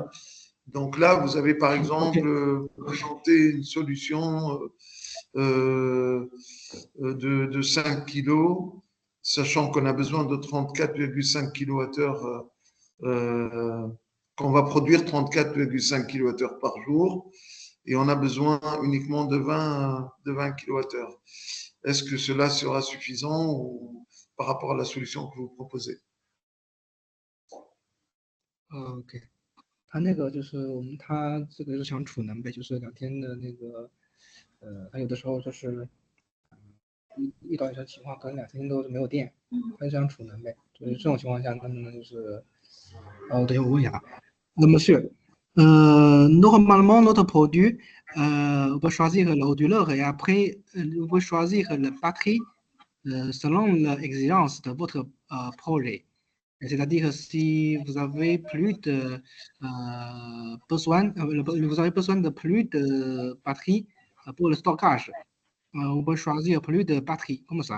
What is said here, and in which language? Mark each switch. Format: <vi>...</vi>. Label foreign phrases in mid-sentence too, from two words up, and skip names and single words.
<fr>Donc là, vous avez par exemple présenté une solution de 5 kg, sachant qu'on a besoin de 34,5 kWh, qu'on va produire 34,5 kWh par jour, et on a besoin uniquement de 20 kWh. Est-ce que cela sera suffisant ou, par rapport à la solution que vous proposez?</fr> <zh>OK，它那个就是它这个日常储能呗，就是2天的那个，它有的时候就是遇到一些情况，可能2天都是没有电，它就想储能呗。就是这种情况下，能不能就是，等一下我问一下啊。那么是，</zh> <fr>normalement notre produit, on peut choisir l'onduleur et après, on peut choisir la batterie selon l'exigence de votre projet. C'est-à-dire si vous avez plus de vous avez besoin de plus de batterie pour le stockage, on peut choisir plus de batterie comme ça.</fr>